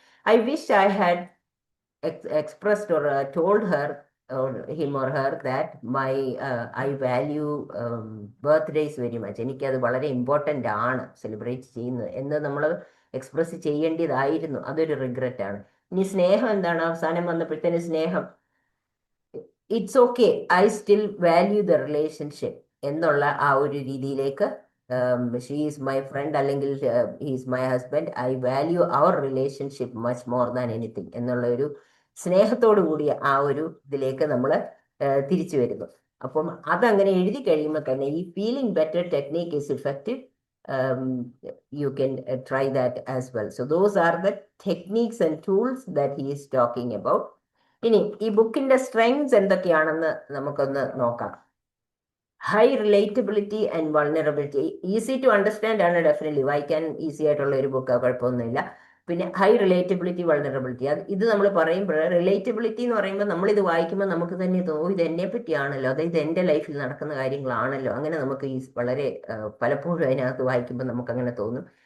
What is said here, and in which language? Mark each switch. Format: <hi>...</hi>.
<en>I wish I had expressed or told her or him or her that I value birthdays very much.</en> <ml>എനിക്കത് വളരെ important ആണ് celebrate ചെയ്യുന്നത് എന്ന് നമ്മൾ express ചെയ്യേണ്ടതായിരുന്നു. അതൊരു റിഗ്രറ്റ് ആണ്. ഇനി സ്നേഹം എന്താണ്? അവസാനം വന്നപ്പോഴത്തേന് സ്നേഹം,</ml> <en>It's okay, I still value the relationship.</en> <ml>എന്നുള്ള ആ ഒരു രീതിയിലേക്ക്</ml> <en>she is my friend</en> <ml>അല്ലെങ്കിൽ</ml> <en>he's my husband, I value our relationship much more than anything</en> <ml>എന്നുള്ള ഒരു സ്നേഹത്തോടു കൂടിയ ആ ഒരു ഇതിലേക്ക് നമ്മൾ തിരിച്ചു വരുന്നു. അപ്പം അതങ്ങനെ എഴുതി കഴിയുമ്പോൾ തന്നെ</ml> <en>ഈ feeling better technique is effective. You can try that as well. So those are the techniques and tools that he is talking about.</en> <ml>ഇനി ഈ ബുക്കിന്റെ സ്ട്രെങ്സ് എന്തൊക്കെയാണെന്ന് നമുക്കൊന്ന് നോക്കാം.</ml> <en>high relatability and vulnerability, easy to understand</en> <ml>ആണ്, definitely വായിക്കാൻ easy ആയിട്ടുള്ള ഒരു ബുക്ക്, കുഴപ്പമൊന്നുമില്ല. പിന്നെ ഹൈ റിലേറ്റബിലിറ്റി, വൾണറബിലിറ്റി, ഇത് നമ്മൾ പറയുമ്പോൾ റിലേറ്റബിലിറ്റി എന്ന് പറയുമ്പോൾ നമ്മളിത് വായിക്കുമ്പോൾ നമുക്ക് തന്നെ തോന്നും ഇത് എന്നെ പറ്റിയാണല്ലോ, അതായത് എൻ്റെ ലൈഫിൽ നടക്കുന്ന കാര്യങ്ങളാണല്ലോ, അങ്ങനെ നമുക്ക് ഈ വളരെ പലപ്പോഴും അതിനകത്ത് വായിക്കുമ്പോൾ നമുക്ക് അങ്ങനെ തോന്നും.</ml>